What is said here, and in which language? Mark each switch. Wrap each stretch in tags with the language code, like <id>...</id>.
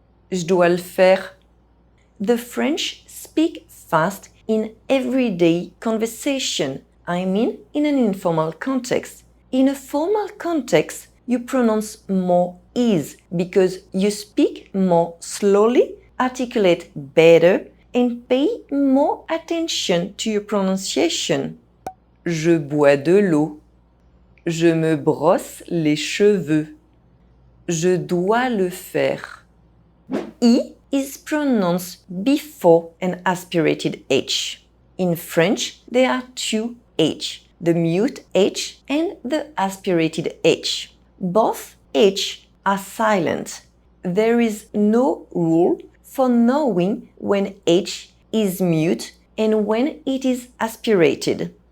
<fr>Je dois le faire.</fr> <en>The French speak fast in everyday conversation, I mean in an informal context. In a formal context, you pronounce more E's because you speak more slowly, articulate better, and pay more attention to your pronunciation.</en> <fr>Je bois de l'eau. Je me brosse les cheveux. Je dois le faire.</fr> <en>E is pronounced before an aspirated H. In French, there are two H, the mute H and the aspirated H. Both H are silent. There is no rule for knowing when H is mute and when it is aspirated.</en>